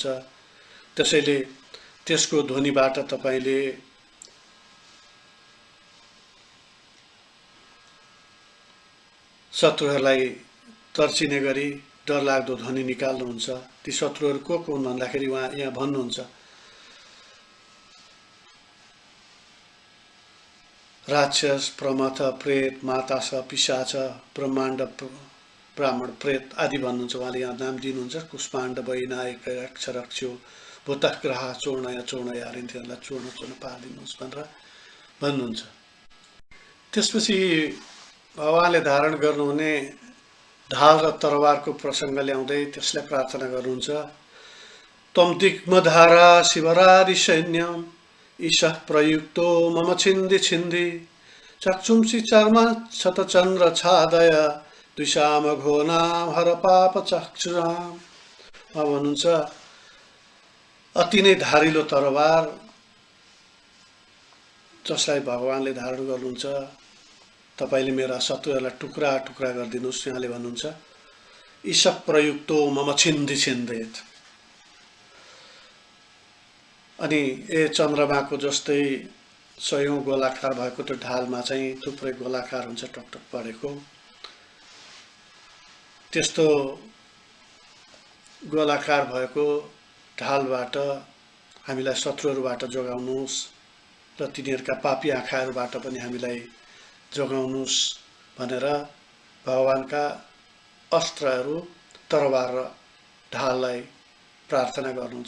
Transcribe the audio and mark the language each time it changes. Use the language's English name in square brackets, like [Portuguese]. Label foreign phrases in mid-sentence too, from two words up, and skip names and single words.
[Nepali] त्यसैले त्यसको ध्वनिबाट तपाईँले शत्रुहरूलाई तर्सिने गरी डरलाग्दो ध्वनि निकाल्नुहुन्छ। ती शत्रुहरू को हुन् भन्दाखेरि उहाँ यहाँ भन्नुहुन्छ, राक्षस, प्रमथ, प्रेत, मातास, पिशाच, ब्रह्माण्ड, ब्राह्मण, प्रेत आदि भन्नुहुन्छ। उहाँले यहाँ नाम दिनुहुन्छ। [Sanskrit] कुष्माण्ड, वैनायक, रक्षरक्षो, भूतः ग्रह चूर्णय चूर्णय [Nepali] तिनीहरूलाई चूर्ण पारिदिनुहोस् भनेर भन्नुहुन्छ। त्यसपछि भगवानले धारण गर्नुहुने ढाल र तरवारको प्रसङ्ग ल्याउँदै त्यसलाई प्रार्थना गर्नुहुन्छ, [Sanskrit] त्वं दिग्मधारा शिवरारि सैन्यम ईशः प्रयुक्तो मम छिन्दी छिन्दी चक्षुंसि चर्म शतचन्द्र छादय द्विषाम घोनाम हर पाप चक्षुराम। [Nepali] भन्नुहुन्छ, अति नै धारिलो तरवार जसलाई भगवानले धारण गर्नुहुन्छ, तपाईँले मेरा शत्रुहरूलाई टुक्रा टुक्रा गरिदिनुहोस्। यहाँले भन्नुहुन्छ, [Sanskrit] ईशः प्रयुक्तो मम छिन्दी छिन्देत। [Nepali] अनि चन्द्रमाको जस्तै सयौं गोलाकार भएको त्यो ढालमा चाहिँ थुप्रै गोलाकार हुन्छ टकटक परेको। त्यस्तो गोलाकार भएको ढालबाट हामीलाई शत्रुहरूबाट जोगाउनुहोस् र तिनीहरूका पापी आँखाहरूबाट पनि हामीलाई जोगाउनुहोस् भनेर भगवानका अस्त्रहरू तरवार र ढाललाई प्रार्थना गर्नुहुन्छ।